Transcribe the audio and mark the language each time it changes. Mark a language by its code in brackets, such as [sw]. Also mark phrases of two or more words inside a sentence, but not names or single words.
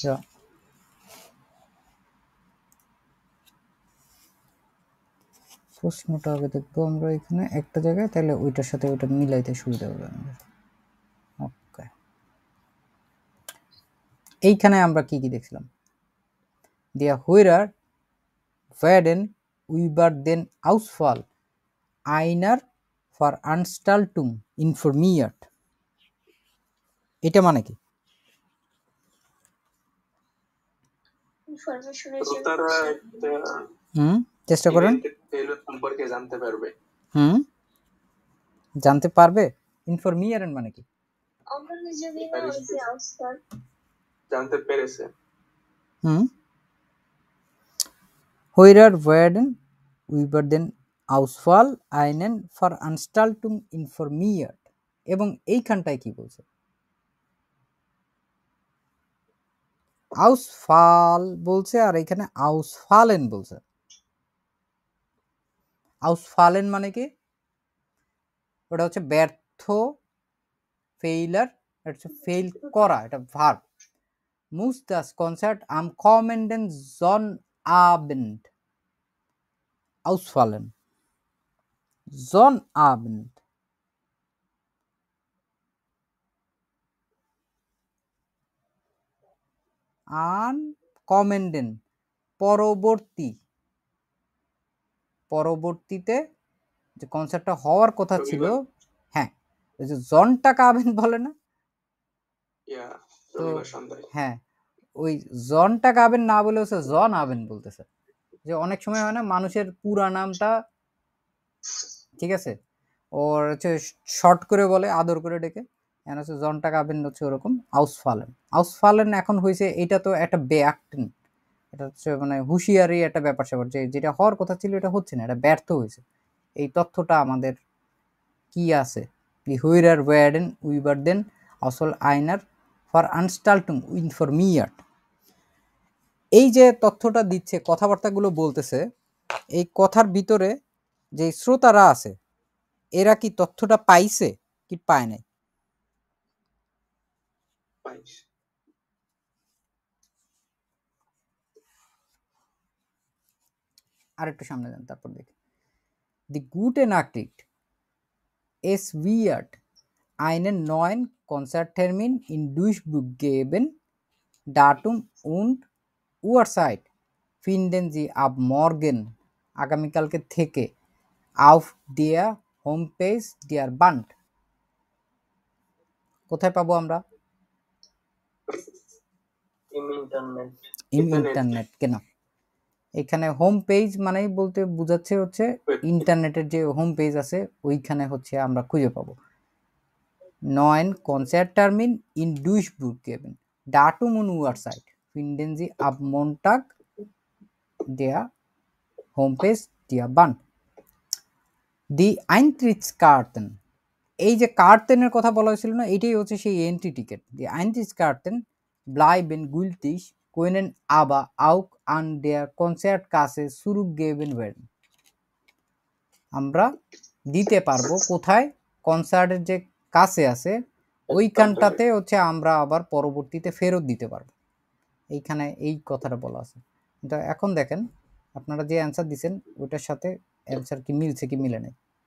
[bn] ja, প্রশ্নটা আগে দেখবো আমরা এখানে একটা জায়গায়, তাহলে ওইটার সাথে ওইটা মিলাইতে সুবিধা হবে আমাদের। ওকে, এইখানে আমরা কি কি দেখছিলাম? [de] Die Hörer werden über den Ausfall einer Veranstaltung informiert। [bn] এটা মানে কি? Information শ্রোতারা একটা চেষ্টা করেন। ইভেন্টের ফেলিওর সম্পর্কে জানতে পারবে। জানতে পারবে। ইনফরমিয়ারেন মানে কি? জানতে পেরেছে। [de] Hoirer werden über den Ausfall einen Veranstaltung informiert। [bn] এবং এইখানটায় কি বলছে? আউসফাল বলছে আর এখানে আউসফালেন বলছে। আউসফালেন মানে কি? ওটা হচ্ছে ব্যর্থ, ফেইলার, এটা হচ্ছে ফেইল করা, এটা ভার্ব। [de] Muss das Konzert am kommenden Sonnabend ausfallen। Sonnabend an kommenden [bn] পরবর্তীতে যে কনসার্টটা হওয়ার কথা ছিল, হ্যাঁ ওই যে জনটা কাবেন বলে না, তো হ্যাঁ ওই জনটা কাবেন না বলে হচ্ছে জন আবেন বলতেছে। যে অনেক সময় হয় না মানুষের পুরা নামটা, ঠিক আছে, ওর হচ্ছে শর্ট করে বলে, আদর করে ডেকে, এখন হচ্ছে জনটা কাবেন হচ্ছে ওরকম। আউসফালেন এখন হয়েছে, এটা তো একটা বেআক্টেন, এটা হচ্ছে মানে হুঁশিয়ারি একটা ব্যাপার স্যাপার, যে যেটা হওয়ার কথা ছিল এটা হচ্ছে না, এটা ব্যর্থ হয়েছে। এই তথ্যটা আমাদের কি আছে? [de] Die Hörer werden über den Ausfall einer Veranstaltung informiert। [bn] এই যে তথ্যটা দিচ্ছে, কথাবার্তাগুলো বলতেছে, এই কথার ভিতরে যে শ্রোতারা আছে এরা কি তথ্যটা পাইছে কি পায় নাই? আর একটু সামনে যান, তারপর দেখি। [de] Die gute Nachricht: Es wird einen neuen Konzerttermin in Duisburg geben। Datum und Uhrzeit finden Sie ab morgen, [bn] আগামীকালকে থেকে, [de] auf der Homepage der Band। [bn] কোথায় পাবো আমরা? ইন্টারনেট। কেন এখানে [en] home page [bn] মানে বলতে বোঝাচ্ছে হচ্ছে ইন্টারনেটের যে হোম পেজ আছে ওইখানে হচ্ছে আমরা খুঁজে পাবো। [de] neuen Konzerttermin in Duisburg geben। Datum und Uhrzeit finden Sie ab Montag der Homepage der Band। Die Eintrittskarten, [bn] এই যে কার্টেনের কথা বলা হয়েছিল না, এটাই হচ্ছে সেই [en] entry ticket. [de] Die Eintrittskarten bleiben gültig, können aber auch an der Konzertkasse zurückgegeben werden। [bn] আমরা দিতে পারবো কোথায়? কনসার্টের যে কাছে আছে ওইখানটাতে হচ্ছে আমরা আবার পরবর্তীতে ফেরত দিতে পারবো। এইখানে এই কথাটা বলা আছে। কিন্তু এখন দেখেন আপনারা যে অ্যান্সার দিচ্ছেন ওইটার সাথে অ্যান্সার কি মিলছে কি মিলে নাই?